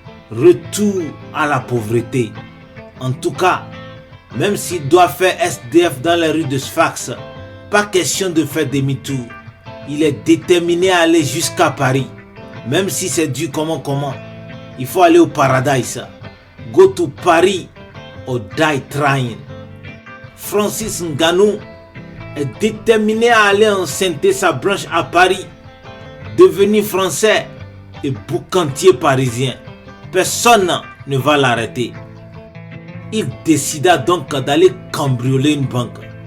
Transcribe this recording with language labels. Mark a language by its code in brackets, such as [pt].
[fr] Retour à la pauvreté. En tout cas, même s'il doit faire SDF dans les rues de Sfax, pas question de faire demi-tour. Il est déterminé à aller jusqu'à Paris. Même si c'est dur comment. Il faut aller au paradise. [en] Go to Paris or die trying. [fr] Francis Ngannou est déterminé à aller enceinter sa blanche à Paris, devenir français et boucantier parisien. Personne ne va l'arrêter. Il décida donc d'aller cambrioler une banque.